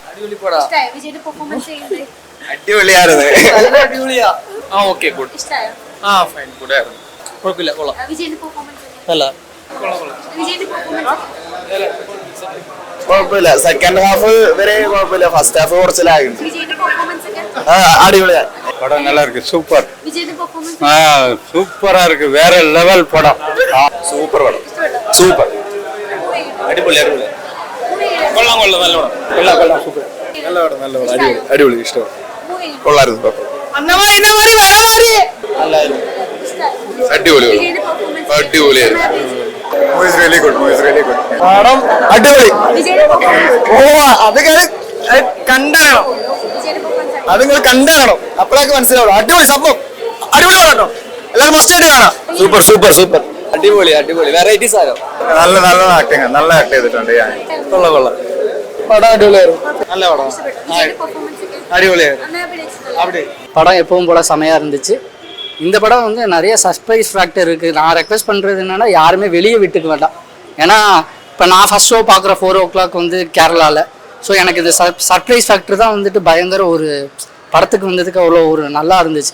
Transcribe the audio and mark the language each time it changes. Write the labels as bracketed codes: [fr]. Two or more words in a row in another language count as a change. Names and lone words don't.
[ml] അടിപൊളിയായിരുന്നു. കുഴപ്പമില്ല. [en] second half [ml] വരെ കുഴപ്പമില്ല, [en] first half [ml] കുറച്ച് ലാഗ്. അടിപൊളിയാ പടം, [ta] நல்லா இருக்கு. சூப்பர். சூப்பரா இருக்கு, வேற லெவல் படம். சூப்பர் படம், சூப்பர். [ml] അടിപൊളി. കൊള്ളാം, നല്ല പടം. സൂപ്പർ, നല്ല പടം. അടിപൊളി. ഇഷ്ടം. കൊള്ളായിരുന്നു. അടിപൊളിയായിരുന്നു. പടം അടിപൊളി. അത് നിങ്ങൾ കണ്ടറിയണം, അപ്പോഴൊക്കെ മനസ്സിലാവും. അടിപൊളി സംഭവം, അടിപൊളി കേട്ടോ. എല്ലാവരും മസ്റ്റായിട്ട് കാണാം. സൂപ്പർ. അടിപൊളി. വെറൈറ്റീസ് ആരോ. നല്ല ആക്ടിങ്, നല്ല ആക്ട് ചെയ്തിട്ടുണ്ട്. കൊള്ളാം. പടം അടിപൊളിയായിരുന്നു. നല്ല പടം, അടിപൊളിയായിരുന്നു. [ta] படம் எப்பவும் போல் செமையாக இருந்துச்சு. இந்த படம் வந்து நிறைய [en] surprise factor [ta] இருக்குது. நான் ரெக்வெஸ்ட் பண்ணுறது என்னென்னா, யாருமே வெளியே விட்டுக்க வேண்டாம். ஏன்னா இப்போ நான் [en] first show [ta] பார்க்குற 4 o'clock வந்து கேரளாவில். ஸோ எனக்கு இந்த [en] surprise factor [ta] தான் வந்துட்டு பயங்கர ஒரு படத்துக்கு வந்ததுக்கு அவ்வளோ ஒரு நல்லா இருந்துச்சு.